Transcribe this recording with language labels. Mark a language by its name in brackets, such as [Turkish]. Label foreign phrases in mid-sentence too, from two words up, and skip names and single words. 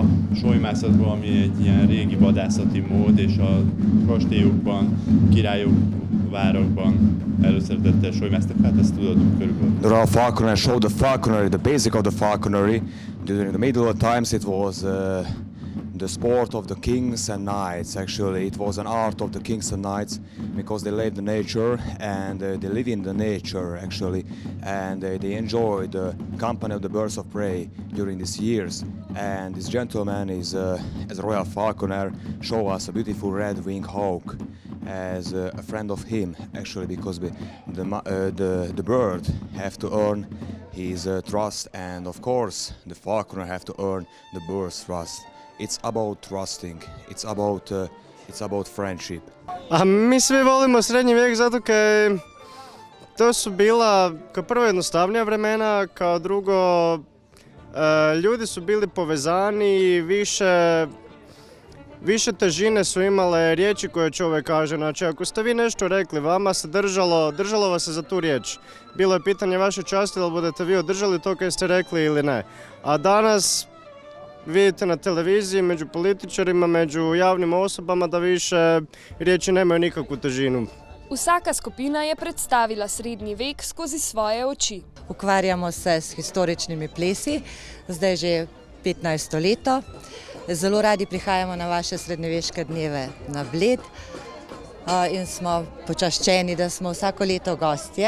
[Hungarian] solymászatból, ami egy ilyen régi vadászati mód, és a kastélyokban, királyok várokban előszeretettel solymásztak, hát ezt tudod körülbelül. [English] There are falconry, show the falconry, the basic of the falconry. During the medieval times it was the sport of the kings and knights. Actually, it was an art of the kings and knights because they lived in nature and they live in the nature actually, and they enjoy the company of the birds of prey during these years. And this gentleman is, as a royal falconer, show us a beautiful red-winged hawk as a friend of him actually, because the bird have to earn his trust, and of course the falconer have to earn the bird's trust. It's about trusting, it's about friendship. [Croatian] Mi svi volimo srednji vijek zato kaj to su bila kao prvo jednostavnija vremena, kao drugo ljudi su bili povezani i više težine su imale riječi koje čovjek kaže. Znači, ako ste vi nešto rekli, vama se držalo vas se za tu riječ. Bilo je pitanje vaše časti, da budete vi održali to kaj ste rekli ili ne. A danas vidite na televiziji, među političarima, među javnim osobama da više riječi nemaju nikakvu težinu. [Slovenian] Vsaka skupina je predstavila srednji vek skozi svoje oči. Ukvarjamo se s historičnimi plesi, zdaj že 15. leto. Zelo radi prihajamo na vaše srednjeveške dneve na Bled in smo počaščeni, da smo vsako leto gostje.